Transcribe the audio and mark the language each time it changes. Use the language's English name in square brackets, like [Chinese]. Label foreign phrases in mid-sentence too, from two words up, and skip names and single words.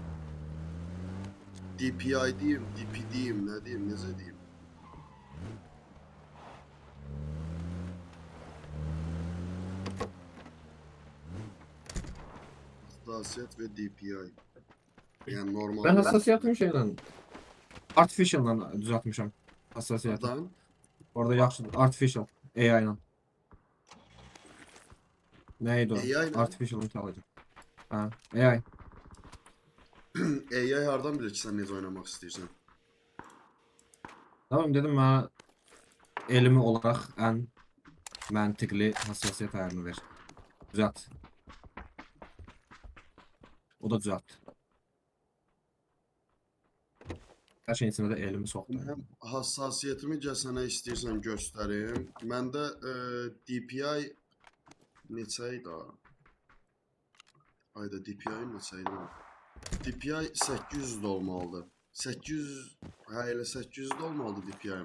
[Azerbaijani] DPI deyim, DP deyim, nə deyim, necə deyim? Hassasiyet və DPI. Yəni normal. [Turkish] Ben hassasiyetimi şeyle artificial'la düzeltmişim. Hassasiyeti. Adam [Azerbaijani] Orada yaxşı. Artificial. [Turkish] AI ile. Neydi o? AI ile? [English] Artificial intelligence. [Azerbaijani] Ha, AI. AI hardan bilir ki, sən necə oynamaq istəyirsən? [Turkish] Tamam dedim bana elimi olarak en mantıklı hassasiyet ayarını ver. Düzelt. O da düzelt. [Azerbaijani] Hər şeyin içində də elmi soxdu. Həm hassasiyyətimi sənə istəyirsən göstərim. Məndə DPI neçə idi? Ayda DPI neçə idi? DPI 800 də olmalıdır. 800, hə elə 800 də olmalıdır DPI-im.